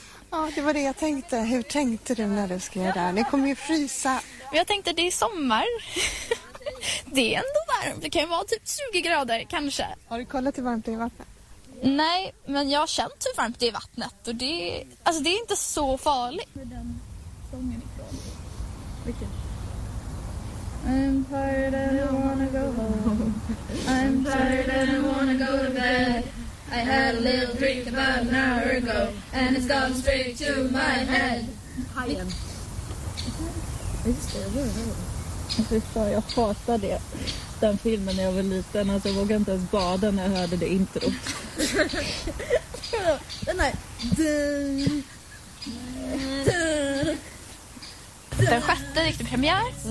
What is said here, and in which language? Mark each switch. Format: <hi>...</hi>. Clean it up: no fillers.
<sv>Ja, det var det jag tänkte. Hur tänkte du när du skrev det här? Ni kommer ju frysa. Jag tänkte det är sommar. Det är ändå varmt. Det kan ju vara typ 20 grader kanske. Har du kollat hur varmt det är i vattnet? Nej, men jag har känt hur varmt det är i vattnet. Och det, alltså, det är inte så farligt. Med den sången ifrån. Vilken?</sv> <en>I'm tired and I wanna go home. I'm tired and I wanna go to bed. I had a little drink about an hour ago and it's gone straight to my head.</en> <sv>Jag hatade den filmen när jag var liten. Alltså, jag vågade inte ens bada när jag hörde det intro. Den här den sjätte gick till premiär.</sv>